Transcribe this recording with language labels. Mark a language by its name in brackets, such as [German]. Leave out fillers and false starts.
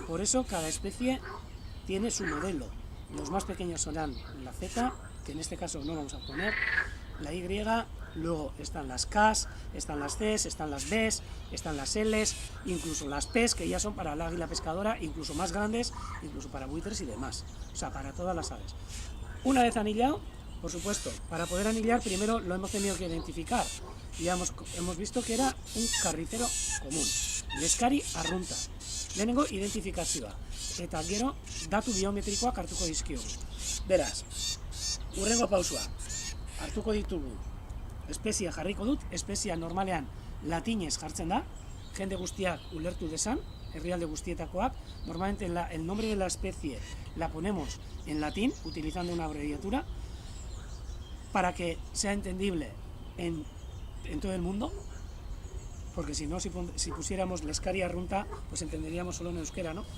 [Spanish] Por eso cada especie tiene su modelo. Los más pequeños serán la Z, que en este caso no vamos a poner, la Y, luego están las Ks, están las Cs, están las Bs, están las Ls, incluso las Ps, que ya son para el águila pescadora, incluso más grandes, incluso para buitres y demás, o sea, para todas las aves. Una vez anillado, por supuesto, para poder anillar primero lo hemos tenido que identificar. Ya hemos visto que era un carricero común, Leskari arrunta. [Basque] Lehenengo identifikazioa, eta gero datu biometrikoak hartuko dizkiogu. Beraz, hurrengo pausua, hartuko ditugu, espezia jarriko dut, espezia normalean latinez jartzen da, jende guztiak ulertu dezan, herrialde guztietakoak. [Spanish] Normalmente el nombre de la especie la ponemos en latín, utilizando una abreviatura, para que sea entendible en todo el mundo, porque si no, si pusiéramos Leskari arrunta, pues entenderíamos solo en euskera, ¿no?